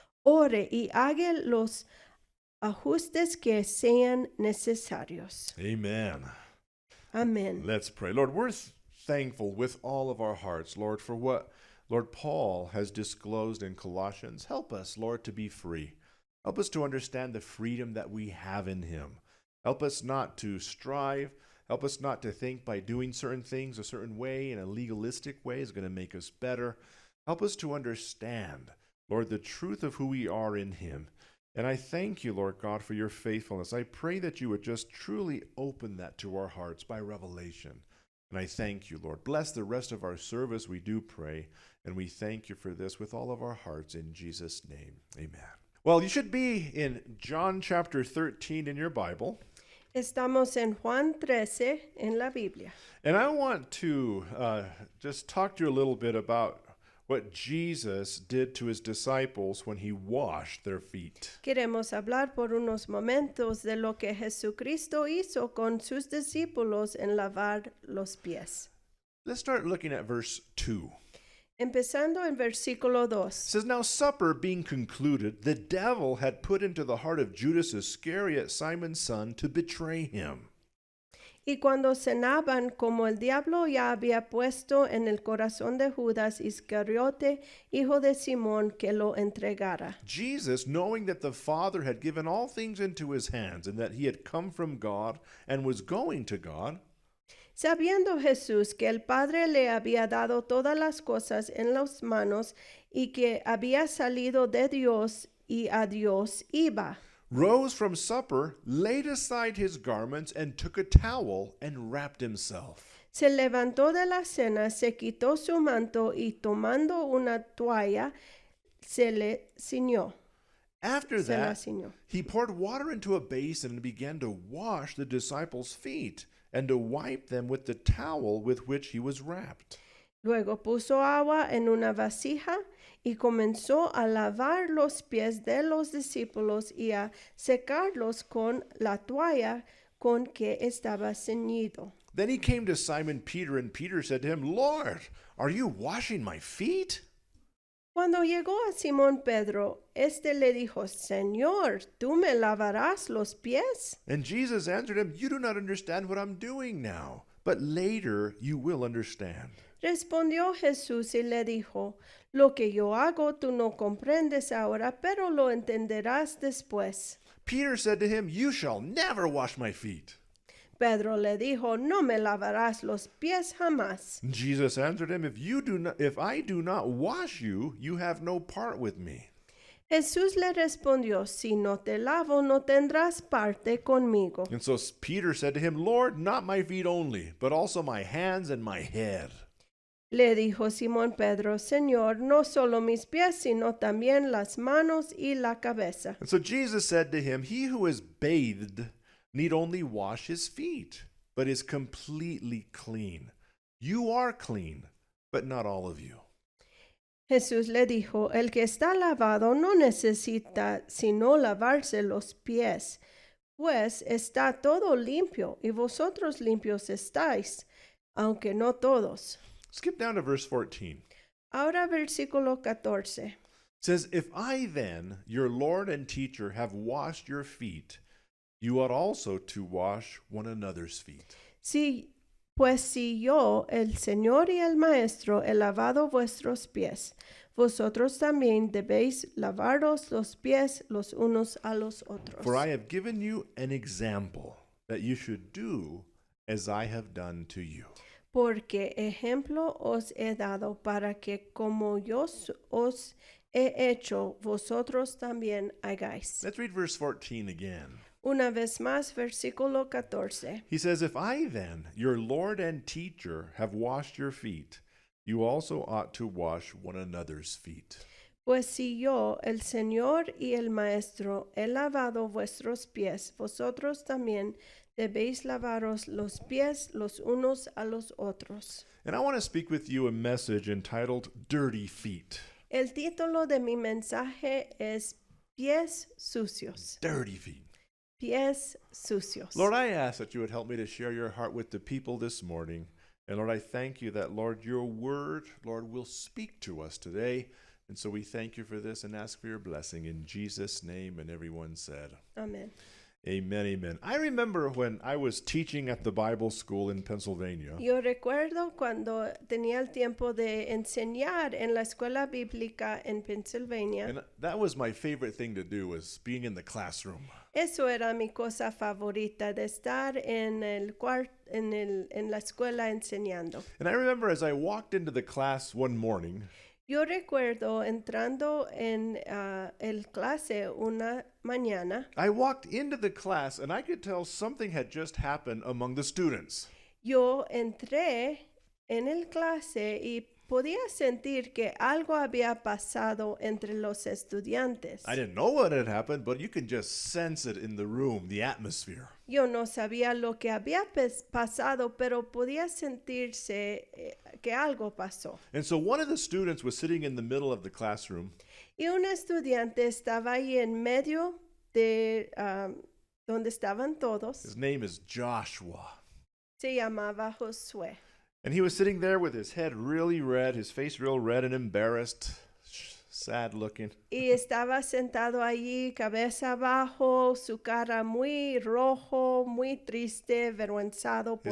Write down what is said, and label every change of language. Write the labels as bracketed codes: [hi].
[es] Ore y haga los ajustes que sean necesarios. [en] Amen. [es] Amén. [en] Let's pray. Lord, we're thankful with all of our hearts, Lord, for what Lord Paul has disclosed in Colossians. Help us, Lord, to be free. Help us to understand the freedom that we have in Him. Help us not to strive. Help us not to think by doing certain things a certain way in a legalistic way is going to make us better. Help us to understand, Lord, the truth of who we are in Him. And I thank you, Lord God, for your faithfulness. I pray that you would just truly open that to our hearts by revelation. And I thank you, Lord. Bless the rest of our service, we do pray. And we thank you for this with all of our hearts in Jesus' name. Amen. Well, you should be in John chapter 13 in your Bible. [es] Estamos en Juan 13 en la Biblia. [en] And I want to just talk to you a little bit about what Jesus did to his disciples when he washed their feet. [es] Queremos hablar por unos momentos de lo que Jesucristo hizo con sus discípulos en lavar los pies. [en] Let's start looking at verse 2. [es] Empezando en versículo 2. [en] It says, Now supper being concluded, the devil had put into the heart of Judas Iscariot, Simon's son, to betray him. [es] Y cuando cenaban, como el diablo ya había puesto en el corazón de Judas Iscariote, hijo de Simón, que lo entregara. [en] Jesus, knowing that the Father had given all things into his hands, and that he had come from God and was going to God, [es] Sabiendo Jesús que el Padre le había dado todas las cosas en las manos y que había salido de Dios y a Dios iba, [en] rose from supper, laid aside his garments, and took a towel and wrapped himself. [es] se levantó de la cena, se quitó su manto y tomando una toalla, se le ciñó. [en] After [es] Se la [en] that, [es] ciñó. [en] he poured water into a basin and began to wash the disciples' feet and to wipe them with the towel with which he was wrapped. [es] Luego puso agua en una vasija y comenzó a lavar los pies de los discípulos y a secarlos con la toalla con que estaba ceñido. [en] Then he came to Simon Peter, and Peter said to him, Lord, are you washing my feet? [es] Cuando llegó a Simón Pedro, éste le dijo, Señor, ¿tú me lavarás los pies? [en] And Jesus answered him, You do not understand what I'm doing now, but later you will understand. [es] Respondió Jesús y le dijo, lo que yo hago tú no comprendes ahora, pero lo entenderás después. [en] Peter said to him, You shall never wash my feet. [es] Pedro le dijo, no me lavarás los pies jamás. [en] Jesus answered him, If I do not wash you, you have no part with me. [es] Jesús le respondió, si no te lavo, no tendrás parte conmigo. [en] And so Peter said to him, Lord, not my feet only, but also my hands and my head. [es] Le dijo Simón Pedro, Señor, no solo mis pies, sino también las manos y la cabeza. [en] And so Jesus said to him, He who is bathed need only wash his feet, but is completely clean. You are clean, but not all of you. [es] Jesús le dijo, el que está lavado no necesita sino lavarse los pies, pues está todo limpio, y vosotros limpios estáis, aunque no todos. [en] Skip down to verse 14. [es] Ahora versículo 14. [en] It says, If I then, your Lord and teacher, have washed your feet, you ought also to wash one another's feet. [es] Pues si yo, el Señor y el Maestro, he lavado vuestros pies, vosotros también debéis lavaros los pies los unos a los otros. [en] For I have given you an example that you should do as I have done to you. [es] Porque ejemplo os he dado para que como yo os he hecho, vosotros también hagáis. [en] Let's read verse 14 again. [es] Una vez más, versículo 14. [en] He says, If I then, your Lord and teacher, have washed your feet, you also ought to wash one another's feet. [es] Pues si yo, el Señor y el Maestro, he lavado vuestros pies, vosotros también debéis lavaros los pies los unos a los otros. [en] And I want to speak with you a message entitled Dirty Feet. [es] El título de mi mensaje es Pies sucios. [en] Dirty feet. [es] Pies sucios. [en] Lord, I ask that you would help me to share your heart with the people this morning. And Lord, I thank you that, Lord, your word, Lord, will speak to us today. And so we thank you for this and ask for your blessing in Jesus' name. And everyone said, [es] Amén. [en] Amen, amen. I remember when I was teaching at the Bible school in Pennsylvania. [es] Yo recuerdo cuando tenía el tiempo de enseñar en la escuela bíblica en Pennsylvania. [en] And that was my favorite thing to do, was being in the classroom. [es] Eso era mi cosa favorita, de estar en la escuela enseñando. [en] And I remember as I walked into the class one morning, [es] Yo recuerdo entrando en el clase una mañana, [en] I walked into the class and I could tell something had just happened among the students. [es] yo entré en el clase y podía sentir que algo había pasado entre los estudiantes. [en] I didn't know what had happened, but you can just sense it in the room, the atmosphere. [es] Yo no sabía lo que había pasado, pero podía sentirse porque algo pasó. [en] And so one of the students was sitting in the middle of the classroom, [es] Y un estudiante estaba ahí en medio de donde estaban todos. [en] his name is Joshua. [es] Se llamaba Josué. [en] And he was sitting there with his head really red, his face real red and embarrassed, sad looking. [es] Y estaba sentado allí, cabeza abajo, su cara muy rojo, muy triste, avergonzado por